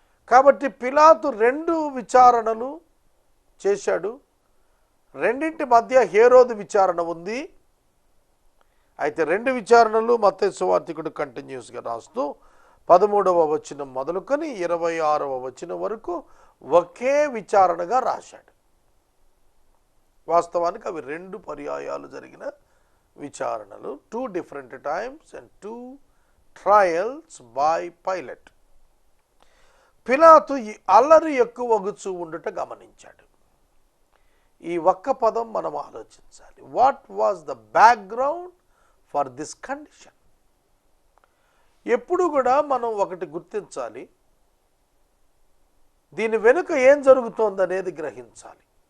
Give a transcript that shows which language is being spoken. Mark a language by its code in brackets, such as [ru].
[te] కాబట్టి పిలాతు 2 విచారణలు చేశాడు. రెండింటి మధ్య హేరోదు విచారణ ఉంది. అయితే 2 విచారణలు మత్తయి సువార్తికుడు కంటిన్యూస్గా రాస్తూ 13వ వచనం మొదలుకొని 26వ వచనం వరకు ఒకే విచారణగా రాశాడు. వాస్తవానికి అవి 2 పర్యాయాలు జరిగిన విచారణలు, [en] 2 different times and 2 trials by Pilate. [te] పిలాతు ఈ అల్లరి ఎక్కువ వగుచూ ఉండుట గమనించాడు. ఈ ఒక్క పదం మనం ఆలోచించాలి. [en] What was the background for this condition? [te] ఎప్పుడు కూడా మనం ఒకటి గుర్తించాలి, దీని వెనుక ఏం జరుగుతోందనేది గ్రహించాలి.